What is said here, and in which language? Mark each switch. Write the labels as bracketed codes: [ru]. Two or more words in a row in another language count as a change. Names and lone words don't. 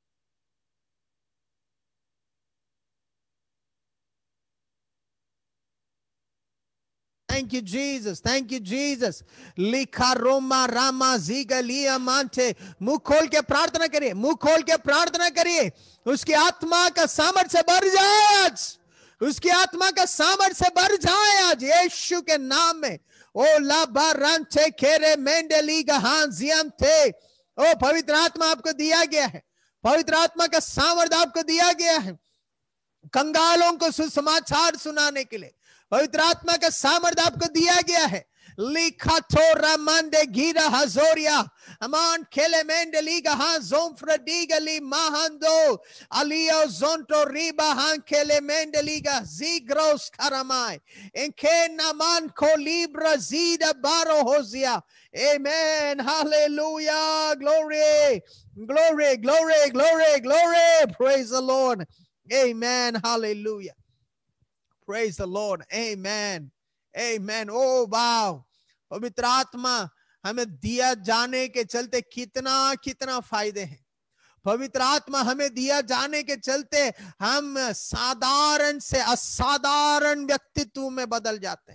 [en] Thank you, Jesus. Thank you, Jesus. लिखा रोमा रामा जीगलिया मांटे। [hi] मुंह खोल के प्रार्थना करिए, मुंह खोल के प्रार्थना करिए। उसकी आत्मा का सामर्थ्य बढ़ जाए आज, उसकी आत्मा का सामर्थ्य बढ़ जाए आज यीशु के नाम में। ओ लाबा रांचे खेरे मेंडली गहां जियम थे। ओ पवित्र आत्मा आपको दिया गया है, पवित्र आत्मा का सामर्थ्य आपको दिया गया है कंगालों को सुसमाचार सुनाने के लिए। पवित्र आत्मा का सामर्थ्य आपको दिया गया है। लिखा थोरा मंडे गिरा हजोरिया अमान खेले मेंडलीगा हां जोंफ्रडीगली महांदो अलियो जोंटो रिबा हां खेले मेंडलीगा जीग्रोस करमाय इनके नामान को लिब्रा जीदा बारो होजिया। [en] Amen. Hallelujah. Glory. Glory. Glory. Glory. Glory. Praise the Lord. Amen. Hallelujah. Praise the Lord. Amen. Amen. Oh wow. [hi] पवित्र आत्मा हमें दिया जाने के चलते कितना कितना फायदे हैं। पवित्र आत्मा हमें दिया जाने के चलते हम साधारण से असाधारण व्यक्तित्व में बदल जाते हैं।